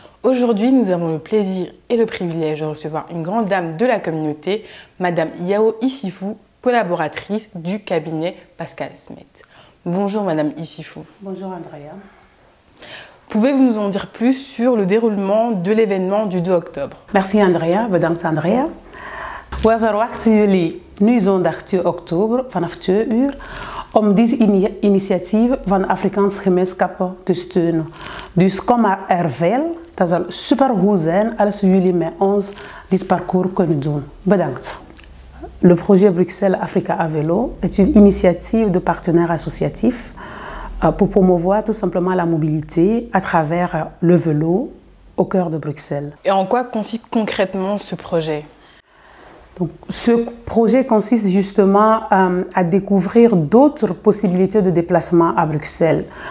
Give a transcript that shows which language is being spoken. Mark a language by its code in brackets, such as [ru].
[fr] Aujourd'hui, nous avons le plaisir et le privilège de recevoir une grande dame de la communauté, Madame Yao Issifou, collaboratrice du cabinet Pascal Smet. Bonjour Madame Issifou. Bonjour Andrea. Pouvez-vous nous en dire plus sur le déroulement de l'événement du 2 octobre? Merci Andrea, [nl] bedankt Andrea. We verwachten jullie nu zondag 2 oktober vanaf 2 uur om deze initiatieven van de Afrikaanse gemeenschappen te steunen. Dus kom er veel. Dat zal supergoed zijn als jullie met ons dit parcours kunnen doen. Bedankt. [fr] Le projet Bruxelles Africa à vélo est une initiative de partenaires associatifs pour promouvoir tout simplement la mobilité à travers le vélo au cœur de Bruxelles. Et en quoi consiste concrètement ce projet? Donc, ce projet consiste justement à découvrir d'autres possibilités de déplacement à Bruxelles.